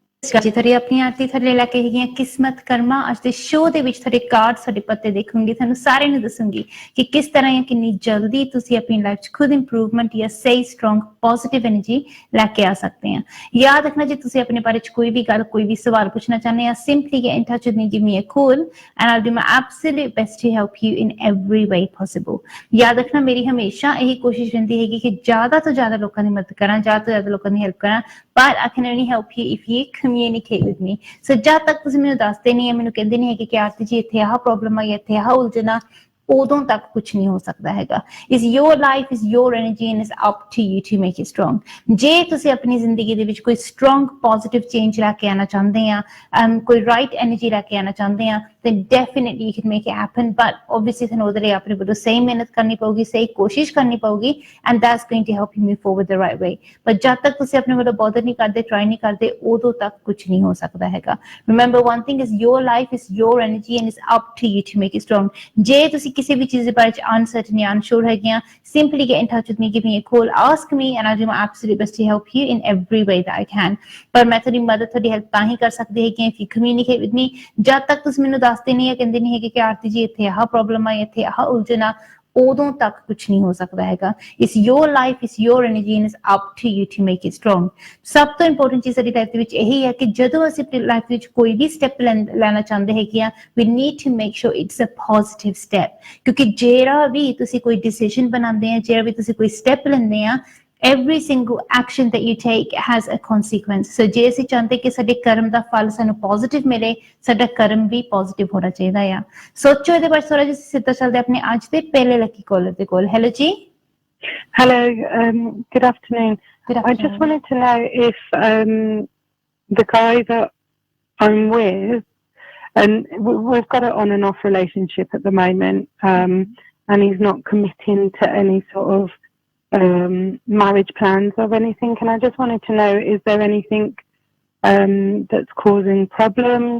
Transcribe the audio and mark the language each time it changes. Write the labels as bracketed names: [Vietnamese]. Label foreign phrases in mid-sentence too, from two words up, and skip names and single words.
[Punjabi] ਸ਼੍ਰੀ ਅਕਾਲ ਜੀ, ਆਪਣੀ ਆਰਤੀ ਥੱਲੇ ਲੈ ਕੇ ਹੈਗੀਆਂ ਕਿਸਮਤ ਕਰਮਾ। ਅੱਜ ਦੇ ਸ਼ੋਅ ਦੇ ਵਿੱਚ ਤੁਹਾਡੇ ਕਾਰਡ, ਤੁਹਾਡੇ ਪੱਤੇ ਦੇਖੂੰਗੀ, ਤੁਹਾਨੂੰ ਸਾਰਿਆਂ ਨੂੰ ਦੱਸੂੰਗੀ ਕਿ ਕਿਸ ਤਰ੍ਹਾਂ ਜਾਂ ਕਿੰਨੀ ਜਲਦੀ ਤੁਸੀਂ ਆਪਣੀ ਲਾਈਫ 'ਚ ਖੁਦ ਇੰਪਰੂਵਮੈਂਟ ਜਾਂ ਸਹੀ [English] strong positive energy [Punjabi] ਲੈ ਕੇ ਆ ਸਕਦੇ ਆ। ਯਾਦ ਰੱਖਣਾ, ਜੇ ਤੁਸੀਂ ਆਪਣੇ ਬਾਰੇ 'ਚ ਕੋਈ ਵੀ ਗੱਲ, ਕੋਈ ਵੀ ਸਵਾਲ ਪੁੱਛਣਾ ਚਾਹੁੰਦੇ ਆ, [English] ਸਿੰਪਲੀ get in touch with me, give me a call and I'll do my absolute best to help you in every way possible। [Punjabi] ਯਾਦ ਰੱਖਣਾ, ਮੇਰੀ ਹਮੇਸ਼ਾ ਇਹੀ ਕੋਸ਼ਿਸ਼ ਰਹਿੰਦੀ ਹੈਗੀ ਕਿ ਜ਼ਿਆਦਾ ਤੋਂ ਜ਼ਿਆਦਾ ਲੋਕਾਂ ਦੀ ਮਦਦ ਕਰਾਂ, ਜ਼ਿਆਦਾ ਤੋਂ ਜ਼ਿਆਦਾ ਲੋਕਾਂ ਦੀ ਹੈਲਪ ਕਰਾਂ, [English] but I can only help you if you communicate with me। [Punjabi] So ਜਦ ਤੱਕ ਤੁਸੀਂ ਮੈਨੂੰ ਦੱਸਦੇ ਨਹੀਂ ਹੈ, ਮੈਨੂੰ ਕਹਿੰਦੇ ਨਹੀਂ ਹੈਗੇ ਕਿ ਆਰਤੀ ਜੀ ਇੱਥੇ ਆਹ ਪ੍ਰੋਬਲਮ ਆਈ, ਇੱਥੇ ਆਹ ਉਲਝਣਾ, ਉਦੋਂ ਤੱਕ ਕੁਛ ਨਹੀਂ ਹੋ ਸਕਦਾ ਹੈਗਾ। [English] It's your life, is your energy and it's up to you to make it strong। [Punjabi] ਜੇ ਤੁਸੀਂ ਆਪਣੀ ਜ਼ਿੰਦਗੀ ਦੇ ਵਿੱਚ ਕੋਈ [English] strong positive change [Punjabi] ਲੈ ਕੇ ਆਉਣਾ ਚਾਹੁੰਦੇ ਆ, ਕੋਈ [English] right energy [Punjabi] ਲੈ ਕੇ ਆਉਣਾ ਚਾਹੁੰਦੇ ਆ, [English] then definitely you can make it happen, but obviously [Punjabi] ਤੁਹਾਨੂੰ ਉਹਦੇ ਲਈ ਆਪਣੇ ਵੱਲੋਂ ਸਹੀ ਮਿਹਨਤ ਕਰਨੀ ਪਊਗੀ, ਸਹੀ ਕੋਸ਼ਿਸ਼ ਕਰਨੀ ਪਊਗੀ, [English] and that's going to help you move forward the right way। [Punjabi] but ਜਦ ਤੱਕ ਤੁਸੀਂ ਆਪਣੇ ਵੱਲੋਂ ਬੋਦਰ ਨਹੀਂ ਕਰਦੇ, ਟਰਾਈ ਨਹੀਂ ਕਰਦੇ, ਉਦੋਂ ਤੱਕ ਕੁਛ ਨਹੀਂ ਹੋ ਸਕਦਾ ਹੈਗਾ। [English] Remember one thing is your life is your energy and it's up to you to make it strong। [Punjabi] ਜੇ ਤੁਸੀਂ ਕਿਸੇ ਵੀ ਚੀਜ਼ ਦੇ ਬਾਰੇ 'ਚ ਅਨਸਰਟਨ ਜਾਂ ਅਨਸ਼ੋਰ ਹੈਗੇ ਆ, [English] simply get in touch with me, give me a call, ask me and I'll do my absolute best to help you in every way that I can। [Punjabi] ਪਰ ਮੈਂ ਤੁਹਾਡੀ ਮਦਦ, ਤੁਹਾਡੀ ਹੈਲਪ ਤਾਂ ਹੀ ਕਰ ਸਕਦੀ ਹੈਗੀ [English] if you communicate with me। [Punjabi] ਜਦ ਤੱਕ ਤੁਸੀਂ ਮੈਨੂੰ ਦੱਸਦੇ ਨਹੀਂ ਹੈ, ਕਹਿੰਦੇ ਨਹੀਂ ਹੈਗੇ ਕਿ ਆਰਤੀ ਜੀ ਇੱਥੇ ਆਹ ਪ੍ਰੋਬਲਮ ਆਈ, ਇੱਥੇ ਆਹ ਉਲਝਣਾ, ਉਦੋਂ ਤੱਕ ਕੁਛ ਨਹੀਂ ਹੋ ਸਕਦਾ ਹੈਗਾ। [English] It's your life, it's your energy and it's up to you to make it strong। [Punjabi] ਸਭ ਤੋਂ ਇੰਪੋਰਟੈਂਟ ਚੀਜ਼ ਸਾਡੀ ਲਾਈਫ ਦੇ ਵਿੱਚ ਇਹੀ ਹੈ ਕਿ ਜਦੋਂ ਅਸੀਂ ਆਪਣੀ ਲਾਈਫ ਵਿੱਚ ਕੋਈ ਵੀ ਸਟੈਪ ਲੈਣਾ ਚਾਹੁੰਦੇ ਹੈਗੇ ਆ, [English] we need to make sure it's a positive step। [Punjabi] ਕਿਉਂਕਿ ਜਿਹੜਾ ਵੀ ਤੁਸੀਂ ਕੋਈ ਡਿਸੀਜਨ ਬਣਾਉਂਦੇ ਆ, ਜਿਹੜਾ ਵੀ ਤੁਸੀਂ ਕੋਈ ਸਟੈਪ ਲੈਂਦੇ ਆ, [English] every single action that you take has a consequence। [Punjabi] so ਜੇ ਅਸੀਂ ਚਾਹੁੰਦੇ ਕਿ ਸਾਡੇ ਕਰਮ ਦਾ ਫਲ ਸਾਨੂੰ ਪੋਜ਼ਿਟਿਵ ਮਿਲੇ, ਸਾਡਾ ਕਰਮ ਵੀ ਪੋਜ਼ਿਟਿਵ ਹੋਣਾ ਚਾਹੀਦਾ ਆ। ਸੋਚੋ ਇਹਦੇ ਬਾਰੇ ਥੋੜਾ ਜਿਹਾ। ਸਿੱਧਾ ਚੱਲਦੇ ਆਪਣੇ ਅੱਜ ਦੇ ਪਹਿਲੇ ਲੱਕੀ ਕਾਲਰ ਦੇ ਕੋਲ। ਹੈਲੋ ਜੀ। [English] Hello, good afternoon। I just wanted to know if the guy that I'm with, and we've got an on and off relationship at the moment, and he's not committing to any sort of marriage plans or anything, and I just wanted to know, is there anything that's causing problems?